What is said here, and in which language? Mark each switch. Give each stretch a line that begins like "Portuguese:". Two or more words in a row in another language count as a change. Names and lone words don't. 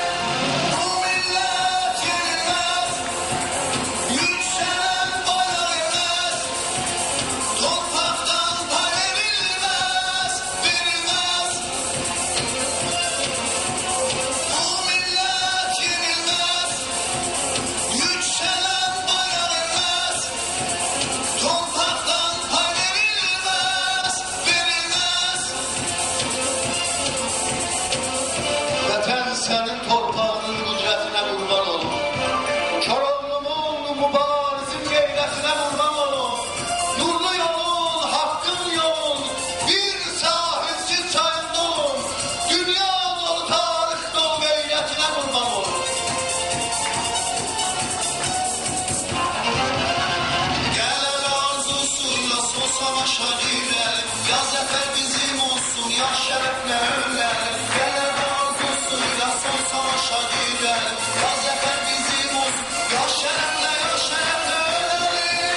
Turkish: Bu millet yenilmez, yükselen bayrağımız, topraktan pay verilmez, verilmez. Bu millet yenilmez, yükselen bayrağımız, topraktan pay verilmez, verilmez.
Azerbaijani: Vətən sənin torpağının qüdrətinə qurban olun. Koroğlumun mübarizin qeyləsinə qurban olun. Nurlu yolun, haqqın yolun, bir sahilsiz çayında olun. Dünya dolu, tarix dolu qeyrətinə qurban olun.
Turkish: Gelen arzusuyla son savaşa girelim, ya zafer bizim olsun, ya şerefle ölelim. Gelen arzusuyla son savaşa girelim, ya zafer bizim olsun, ya şerefle ölelim.